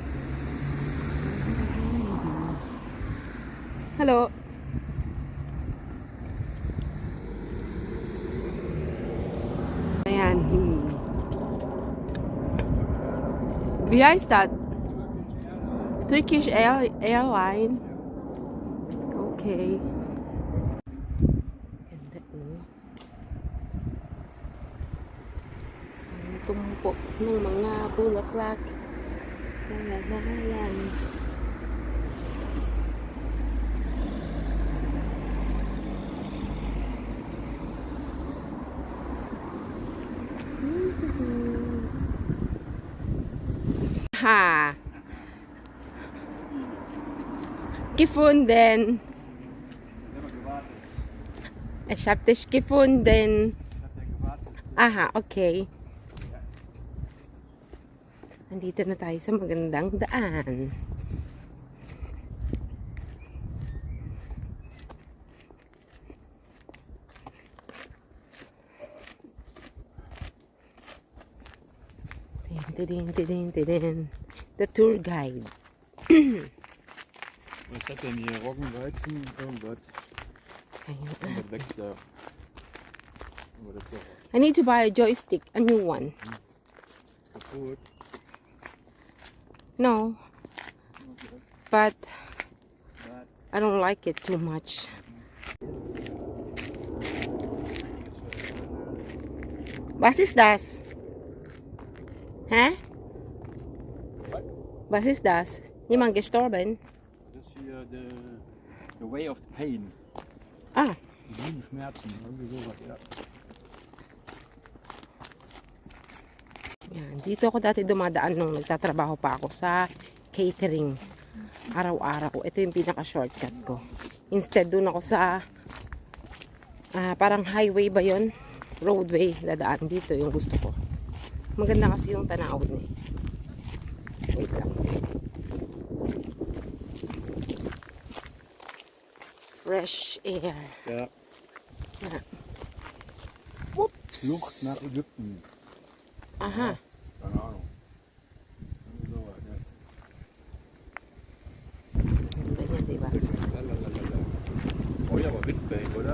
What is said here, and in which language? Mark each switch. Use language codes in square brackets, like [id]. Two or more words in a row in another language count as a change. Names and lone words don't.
[en] Hello. [tl] Ayan. [de] Wie heißt das? Turkish Airline. [tl] Okay. Ganda oh. Isang tumpok ng mga bulaklak. Lalalalan. Ha. [de] Gefunden. Ich hab dich gefunden. Aha, okay. [tl] Nandito na tayo sa magandang daan. Tin. [en] The tour guide. [de] Was hat denn hier? Roggenweizen? Irgendwas. Irgendwas wächst da. Aber das ist doch [en] I need to buy a joystick, a new one. [de] kaputt. [en] No, but I don't like it too much. [de] Was ist das? Hä? Was ist das? Jemand gestorben? Das ist hier [en] the way of pain. [de] Ah, Die Schmerzen, irgendwie sowas, ja. [tl] Dito ako dati dumadaan nung nagtatrabaho pa ako sa catering. Araw-araw. Ito yung pinaka-shortcut ko. Instead, dun ako sa parang highway ba yun? Roadway. Dadaan dito yung gusto ko. Maganda kasi yung tanawin eh. Wait lang. [en] Fresh air. [de] Ja. Ja. Whoops. Flucht nach Ägypten. Aha. Keine Ahnung. So was, ja. [tl] Ganda niya, diba? Lalalala. [de] Oh ja, aber Windberg, oder?